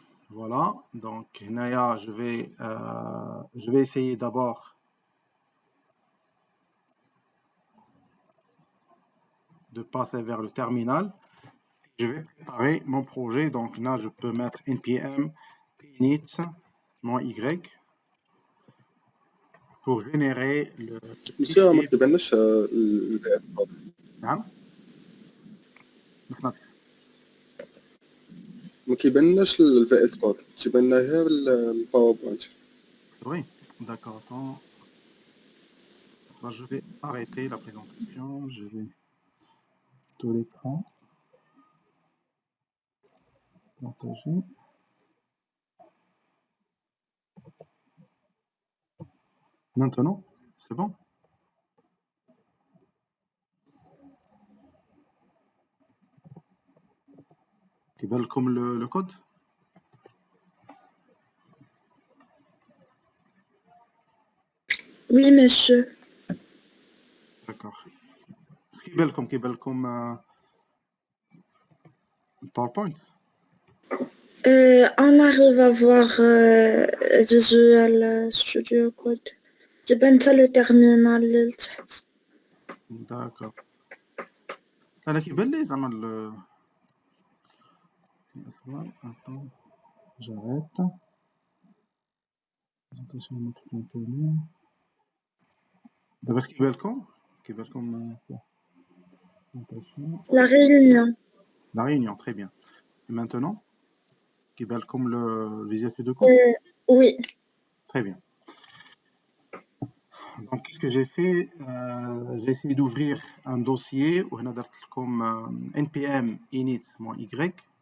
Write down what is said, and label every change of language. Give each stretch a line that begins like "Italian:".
French: Voilà. Donc, Naya, je vais essayer d'abord de passer vers le terminal. Je vais préparer mon projet. Donc là, je peux mettre npm init-y pour générer le
Arabic: Monsieur, ما كتبناش البيئات الفاضية. نعم ما كيبانلناش الفائل كود، تيبان لنا غير الباوربوينت.
French: Oui, d'accord. Attends. Je vais arrêter la présentation. Je vais tout l'écran. Partager. Maintenant, c'est bon?
Arabic: كيبان لكم
French: le code? Oui, monsieur. D'accord.
Arabic: كيبان لكم PowerPoint?
French: On arrive à voir Visual Studio Code.
Arabic: تبان حتى
French: le terminal
Arabic: لتحت.
French: D'accord.
Arabic: أنا كيبان لي زعما
French: Attends, j'arrête. Présentation de notre contenu.
Arabic: دابا كيبان لكم présentation.
French: La réunion. La réunion, très bien. Et maintenant,
Arabic: كيبان لكم
French: le Visual Studio Code? Oui. Très bien. Donc, qu'est-ce que j'ai fait? J'ai essayé d'ouvrir un dossier où on a comme npm init-y.